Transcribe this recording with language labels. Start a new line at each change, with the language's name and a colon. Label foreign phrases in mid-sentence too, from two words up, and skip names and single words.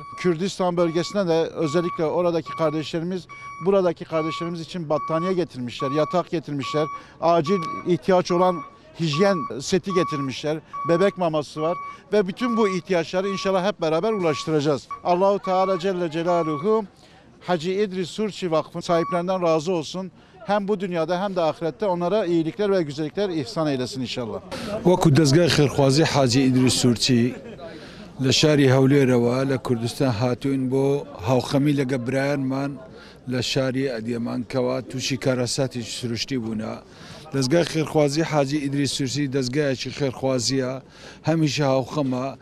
Turkish: Kürdistan bölgesine de özellikle oradaki kardeşlerimiz buradaki kardeşlerimiz için battaniye getirmişler, yatak getirmişler, acil ihtiyaç olan hijyen seti getirmişler, bebek maması var ve bütün bu ihtiyaçları inşallah hep beraber ulaştıracağız.
Arabic: الله تعالى جل جلاله
Turkish: Hacı İdris Surçi Vakfı sahiplerinden razı olsun. Hem bu dünyada hem de ahirette onlara iyilikler ve güzellikler ihsan eylesin inşallah.
Central Kurdish: وەکو دەستگای خێرخوازی حاجی ئیدریس سورچی لە شاری هەولێرەوە لە کوردستان هاتوین بۆ هاوخەمی لەگە برایانمان لە شاری ئەدیەمان کەوا تووشی کارەساتی سروشتی بوونا. دەستگای خێرخوازی حاجی ئیدریس سورچی دەستگایەکی خێرخوازیە هەمیشە هاوخەمە.